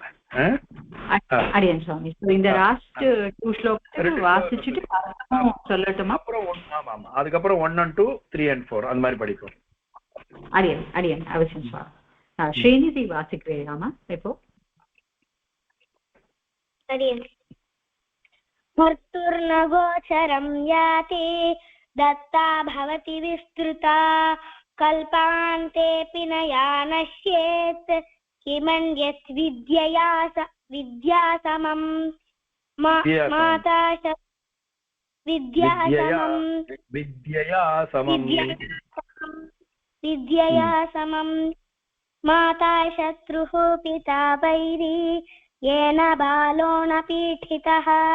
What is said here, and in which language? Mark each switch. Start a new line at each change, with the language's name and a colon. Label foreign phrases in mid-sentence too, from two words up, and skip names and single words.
Tamil: அடியன் சுவாமி, இந்த லாஸ்ட் 2 ஸ்லோகத்தை வாசிச்சுட்டு சொல்லட்டுமா? அப்புறம் ஆமா அதுக்கப்புறம் 1 and 2 3 and 4 அந்த மாதிரி படிப்போம். அடியன் அவசியம் சுவாமி. ஸ்ரீநிதி வாசிக்கிறேனாமா இப்போ? அடியன்.
Sanskrit: मर्त्तुर्नकोच्चरं याति दत्ता भवति विस्तृता कल्पान्तेऽपि न यानश्येत् किमन्यत् विद्या समं माता विद्यया समं माता शत्रुः पिता वैरी येन बालो न पीठितः